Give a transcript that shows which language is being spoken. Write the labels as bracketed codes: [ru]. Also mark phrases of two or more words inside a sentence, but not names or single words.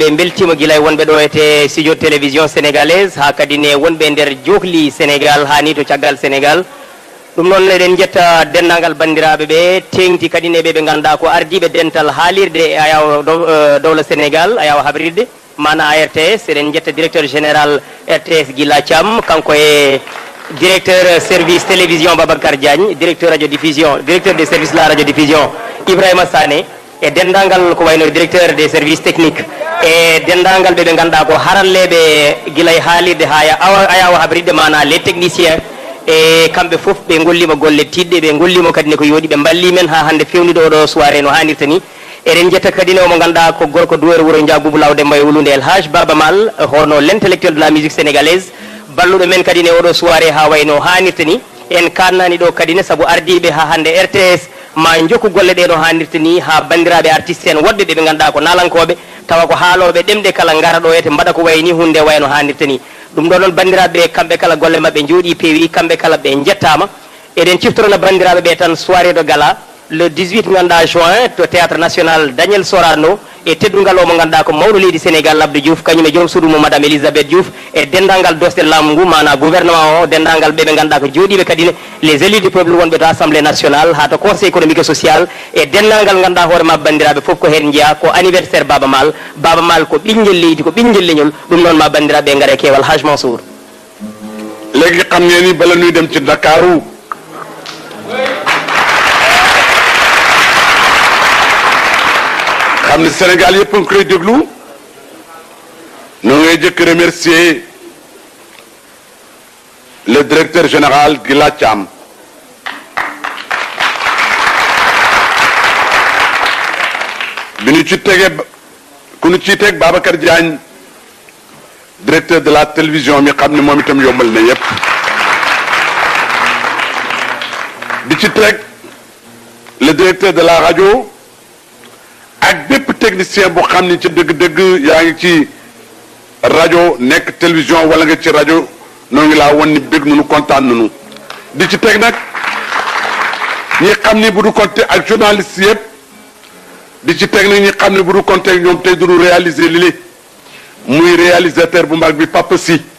[ff] beltima guilay wonɓe ɗo ete studio [fr] télévision sénégalaise [ff] ha kadi ne wonɓe nder johli sénégal hani to caggal sénégal ɗum noon eɗen jetta dendagal bandiraɓe ɓe tengti kadi ne ɓe ɓe ganduɗa ko ardiɓe dental haalirde a yawa dowla sénégal a yawa habrirde mana RTS eɗen jetta [fr] directeur général [ff] RTS Guilla Thiam kanko e [fr] directeur service télévision [ff] Babacar Diagne directeur [fr] radio diffusion directeur des services de la radio diffusion [ff] Ibrahima Sané e dendagal ko wayno [fr] directeur des services techniques [ff] e dendagal ɓe ɓe ganduɗa ko haralleɓe guilay haalirde ha ayawa habridde mana [fr] les techniciens [ff] e kamɓe foof ɓe gollima golle tiɗɗe ɓe gollima kadi ne ko yooɗi ɓe balli men ha hande fewniɗo oɗo soirée no hannirta ni eɗen jetta kadi ne omo ganduɗa ko gorko douwere wuuro Ndiagoubou Law Demba e wulude El Hadj Baba Mal hono [fr] l'intellectuel de la musique sénégalaise [ff] balluɗo men kadi ne oɗo soirée ha wayno hannirta ni en kannani ɗo kadi ne saabu ardiɓe ha hande RTS ma jokku golle ɗe no hannirta ni ha bandiraɓe artiste en woɗɓe ɓe ganduɗa ko nalankoɓe tawa ko haaloɓe ɗemɗe kala gara ɗo ete mbaɗa ko wayni hunde wayno hannirta ni ɗum ɗo noon bandiraɓe kamɓe kala golle mabɓe jooɗi peewi kamɓe kala ɓe jettama eɗen ciftorona bandiraɓe ɓe tan [fr] soirée de gala le [ff] 18 ganduɗa juin to [fr] théâtre national [ff] Daniel Sorano e teddugal o mo ganduɗa ko mawɗo leydi Sénégal Abdou Diouf kañum e joom suudu mo madame Elisabeth Diouf e dendagal dosde laamu ngu mana gouvernement o dendagal ɓe ɓe ganduɗa ko jooɗiɓe kadi ne [fr] les élus du peuple [ff] wonɓe to [fr] assemblée nationale [ff] ha to [fr] conseil économique et social [ff] e dendagal ganduɗa hoorema bandiraɓe foof ko hen jeeya ko anniversaire Baba Mal ko ɓinguel leydi ko ɓinguel leñol ɗum noon ma bandiraɓe gaare kewal Haj Mansour [wo] léegi xam ngeen ni bala ñuy dem ci Dakaru xam ne Sénégal yëpp a ngi koy déglu ñoo ngay jëkk [fr] remercier le directeur général [wo] Guilla Thiam bi ñu ci tegee ku ñu ciy teg Babacar Diagne [fr] directeur de la télévision [wo] mi xam ne moom itam yombal na yëpp di ci teg [fr] le directeur de la radio [wo] ak bépp technicien bu xam ni ci dëgg-dëgg yaa ngi ci rajo nekk télévision wala nga ci rajo noo ngi laa won ni bég nunu kontaan nunu di ci teg nag ñi xam ni bu du compter ak journaliste yëpp di ci teg nag ñi xam ni bu du compter ak ñoom tey duñu réaliser li muy réalisateur bu mag bi Papa Sy